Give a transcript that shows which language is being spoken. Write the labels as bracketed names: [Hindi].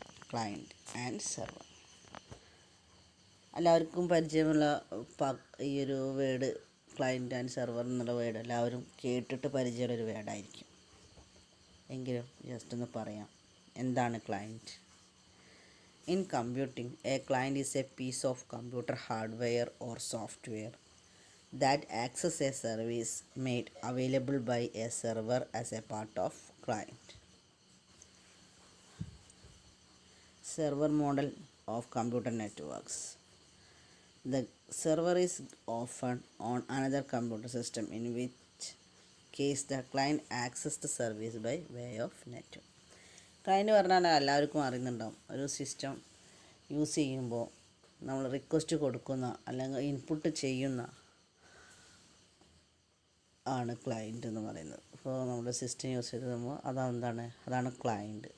[Malayalam] Client and server എല്ലാവർക്കും പരിചയമുള്ള ഈ ഒരു വേർഡ്, ക്ലയൻറ്റ് ആൻഡ് സെർവർ എന്നുള്ള വേർഡ് എല്ലാവരും കേട്ടിട്ട് പരിചയമുള്ളൊരു വേർഡായിരിക്കും. എങ്കിലും ജസ്റ്റ് ഒന്ന് പറയാം, എന്താണ് client. [English] In computing, a client is a piece of computer hardware or software that accesses a service made available by a server as a part of client. Server model of computer networks. The server is often on another computer system, in which case the client accesses the service by way of network. [Malayalam] Client പറഞ്ഞാൽ എല്ലാവർക്കും അറിയുന്നുണ്ടാവും. ഒരു system use ചെയ്യുമ്പോൾ നമ്മൾ request കൊടുക്കുന്ന അല്ലെങ്കിൽ input ചെയ്യുന്ന ആണ് client എന്ന് പറയുന്നത്. ഇപ്പോൾ നമ്മുടെ സിസ്റ്റം യൂസ് ചെയ്ത് കഴിയുമ്പോൾ അതാണ് ക്ലയൻറ്റ്.